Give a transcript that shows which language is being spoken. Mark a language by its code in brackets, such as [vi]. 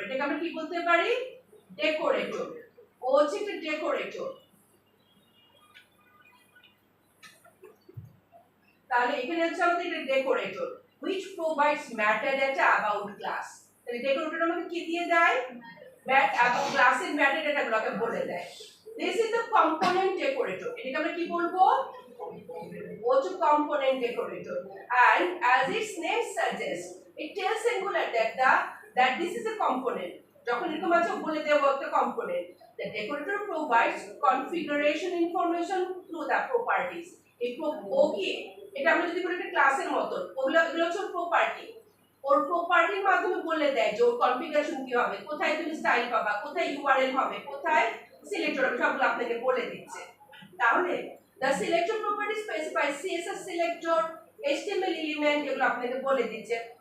[bn] এটাকে আমরা কি বলতে পারি? ডেকোরেটর। ও হচ্ছে একটা ডেকোরেটর। তাহলে এখানে হচ্ছে আমাদের এটা decorator [en] which provides metadata about class। [bn] তাহলে ডেকোরেটর আমাকে কি দিয়ে দেয়? about ক্লাসের metadata গুলোকে বলে দেয়। [en] this is the component decorator। [bn] এটাকে আমরা কি বলবো? [en] what's a component decorator, and as its name suggests it tells Angular that this is a component। [bn] যখন এরকম আছে বলে দেব একটা component. [en] the decorator provides configuration information through the properties। [bn] এই ওকে, এটা আমরা যদি বলি একটা ক্লাসের মত, এগুলো হচ্ছে প্রপার্টি। ওর প্রপার্টির মাধ্যমে বলে দেয় যে ওর কনফিগারেশন কি হবে, কোথায় তুমি স্টাইল পাবা, কোথায় ইউআরএল হবে, কোথায় সিলেক্টর হবে, সবগুলো আপনাকে বলে দিচ্ছে। তাহলে [en] the selector property specifies CSS selector, HTML element, [bn] এগুলো আপনাকে বলে দিচ্ছে।